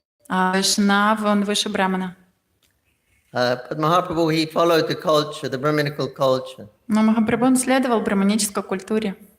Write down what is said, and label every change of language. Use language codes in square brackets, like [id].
[ru] Вайшнав, он выше брамана. [en] But Mahaprabhu, he followed the culture, the Brahminical culture. [ru] Но Махапрабху, он следовал браманической культуре.